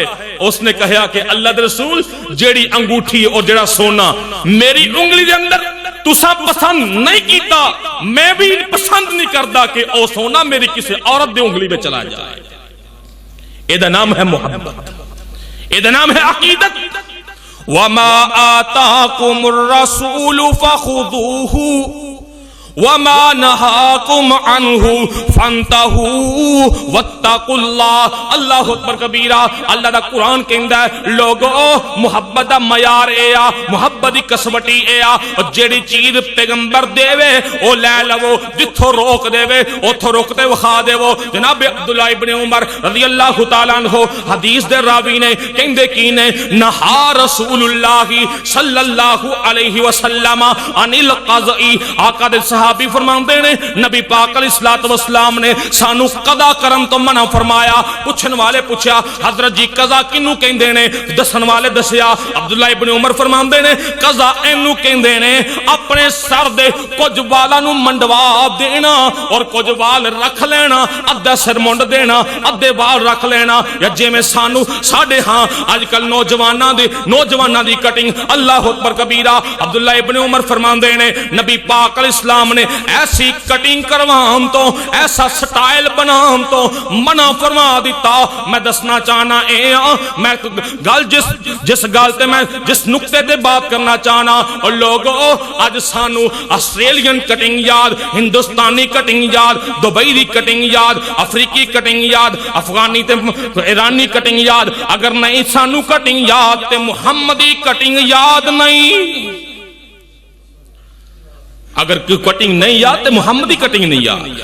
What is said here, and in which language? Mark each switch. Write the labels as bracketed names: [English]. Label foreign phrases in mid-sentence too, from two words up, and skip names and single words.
[Punjabi] اس نے کہا کہ اللہ دے رسول جیڑی انگوٹھی اور جیڑا سونا میری انگلی دے اندر تسا پسند نہیں کیتا، میں بھی پسند نہیں کردا کہ او سونا میری کسی عورت دے انگلی میں چلا جائے۔ [Urdu] یہ نام ہے محبت، یہ نام ہے عقیدت۔ [Arabic] وَمَا آتَاكُمُ الرَّسُولُ فَخُذُوهُ وَمَا نَهَاكُمْ عَنْهُ فَانْتَهُوا وَاتَّقُوا اللَّهَ. اللہ اکبر کبیرہ. [Punjabi] اللہ دا قرآن کہندا ہے لوگو محبت دا معیار اے آ, محبت دی کسوٹی اے آ, جیڑی چیز پیغمبر دے وے او لے لو, جتھوں روک دے وے اوتھوں روکتے وکھا دے وہ. جناب عبداللہ ابن عمر [Arabic] رضی اللہ تعالیٰ عنہ [Punjabi] حدیث دے راوی نے کہندے کی نے [Arabic] نہا رسول اللہ صلی اللہ علیہ وسلم عن القضاء. [Punjabi] آقا دے صحابی فرماندے نے نبی پاک [Arabic] علیہ الصلوۃ والسلام [Punjabi] نے سانو قضا کرن تو منع فرمایا. پوچھن والے پوچھا حضرت جی قضا کینو کہندے نے؟ دسن والے دسیا. عبداللہ ابن عمر فرماندے نے قضا اینو کہندے نے اپنے سر دے کچھ والاں نو منڈوا دینا اور کچھ وال رکھ لینا, ادھا سر منڈ دینا ادھے وال رکھ لینا. یا جے میں سانو ساڈے ہاں اج کل نوجواناں دی کٹنگ. [Arabic] اللہ اکبر کبیرہ. [Punjabi] عبداللہ ابن عمر فرماندے نے نبی پاک [Arabic] علیہ السلام [Punjabi] نے ایسی کٹنگ کروان تو ایسا سٹائل بنان تو منع فرما دیتا. میں دسنا چاہنا اے میں گل جس گل تے میں جس نقطے تے بات کرنا چاہنا اور لوگو اج سانو آسٹریلین کٹنگ یاد, ہندوستانی کٹنگ یاد, دبئی دی کٹنگ یاد, افریقی کٹنگ یاد, افغانی تے ایرانی کٹنگ یاد. اگر نہیں سانو کٹنگ یاد تے محمدی کٹنگ یاد نہیں. اگر کوئی کٹنگ نہیں یاد تے محمدی کٹنگ نہیں یاد.